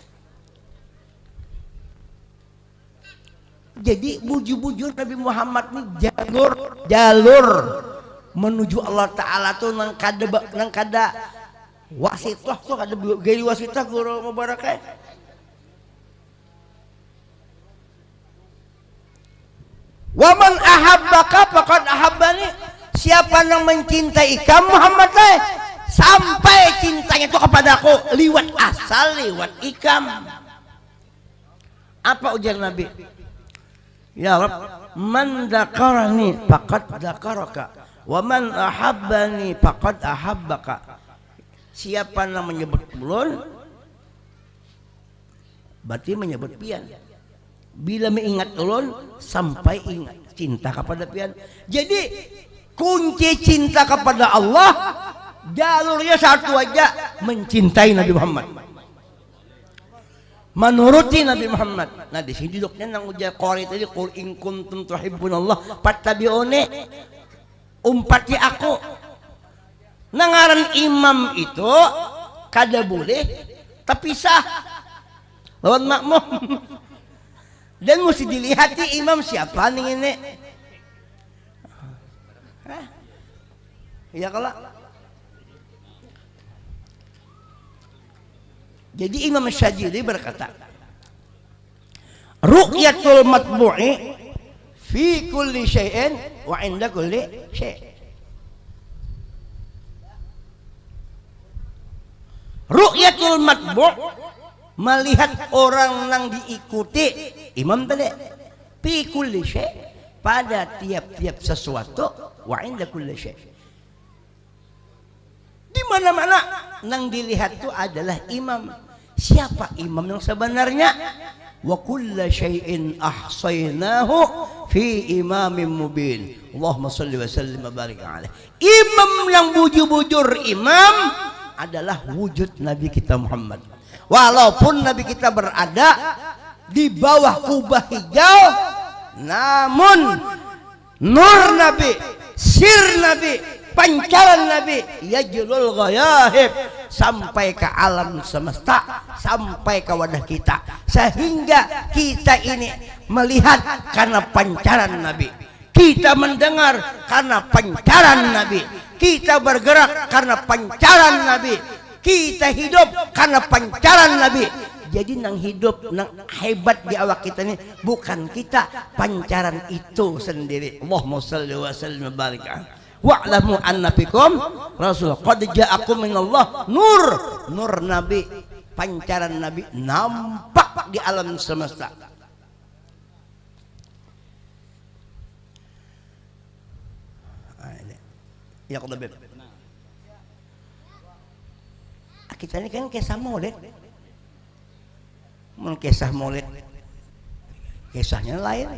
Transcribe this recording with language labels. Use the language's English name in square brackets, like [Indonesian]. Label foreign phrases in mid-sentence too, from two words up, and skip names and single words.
[Banjar] Jadi bujur-bujur Nabi Muhammad ini jalur menuju Allah Ta'ala tuh nang kada wasitah tuh kada gaya wasitah guru mubarakah. [Arabic] ومن أحبك فقد أحبني [Banjar] siapa yang mencintai kamu Muhammad sampai cintanya itu kepadaku liwat asal liwat ikam. Apa ujar Nabi? [Arabic] يا رب، من ذكرني فقد ذكرك ومن أحبني فقد أحبك. [Banjar] Siapa yang menyebut ulun berarti menyebut pian. Bila mengingat ulun sampai ingat cinta kepada pian. Jadi kunci cinta kepada Allah jalurnya satu aja, mencintai Nabi Muhammad, menuruti Nabi Muhammad. Nah di sini duduknya nang ujar qori tadi, [Arabic] قل إن كنتم تحبون الله فاتبعوني, [Banjar] umpati aku. Nangaran imam itu kada boleh terpisah lawan makmum. Dan mesti dilihati imam siapa nih ini. Ya kalau jadi Imam Syajili berkata, [Arabic] رؤية المتبوع في كل شيء وعند كل شيء'. رؤية المتبوع', [Banjar] melihat orang yang diikuti imam tadi, [Arabic] في كل شيء', [Banjar] pada tiap-tiap sesuatu, [Arabic] وعند كل شيء'. [Banjar] Di mana-mana nang dilihat itu adalah imam. Siapa imam yang sebenarnya? [Arabic] وكل شيء أحصيناه في إمام مبين. اللهم صل وسلم وبارك عليه. [Banjar] Imam yang bujur-bujur imam adalah wujud Nabi kita Muhammad. Walaupun Nabi kita berada di bawah kubah hijau, namun nur Nabi, sir Nabi, pancaran Nabi [Arabic] يجلو الغياهب [Banjar] sampai ke alam semesta, sampai ke wadah kita, sehingga kita ini melihat karena pancaran Nabi, kita mendengar karena pancaran Nabi, kita bergerak karena pancaran Nabi, kita hidup karena pancaran Nabi. Jadi nang hidup, nang hebat di awak kita ini bukan kita, pancaran itu sendiri. [Arabic] اللهم صل وسلم وبارك عليه. واعلموا أن فيكم رسول قد جاءكم من الله نور. [Banjar] Nur Nabi, pancaran Nabi nampak di alam semesta. Ya kalau beb, kita ini kan kisah maulid, kisah maulid, kisahnya lain.